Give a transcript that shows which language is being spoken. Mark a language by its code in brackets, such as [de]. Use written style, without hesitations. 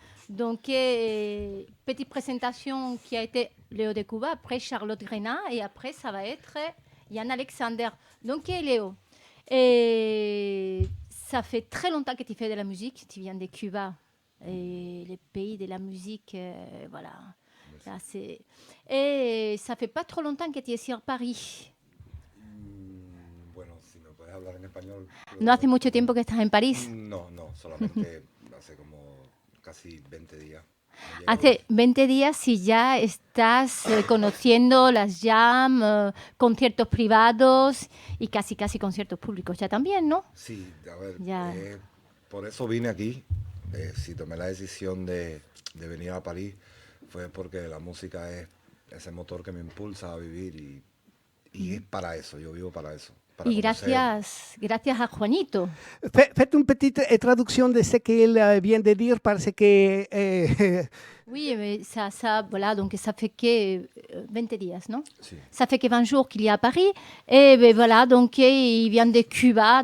[fr] Donc, petite présentation qui a été Léo de Cuba, après Charlotte Grenat et après ça va être Yann Alexander. Donc, Léo. Et ça fait très longtemps que tu fais de la musique. Tu viens de Cuba, et les pays de la musique, voilà. Là, et ça fait pas trop longtemps que tu es sur Paris. [es] Bueno, si me puedes hablar en español. No hace mucho tiempo que estás en París. No, solamente hace como casi 20 días. Hace 20 días y ya estás conociendo las jam, conciertos privados y casi conciertos públicos ya también, ¿no? Sí, a ver, Ya. por eso vine aquí. Si tomé la decisión de venir a París fue porque la música es ese motor que me impulsa a vivir y es para eso, yo vivo para eso. Y gracias a Juanito. [fr] Faites une petite traduction de ce qu'il vient de dire parce que... Oui, mais voilà, donc ça fait que 20 días, non? [es] Sí. [fr] Ça fait que 20 jours qu'il est à Paris. Et ben voilà, donc il vient de Cuba.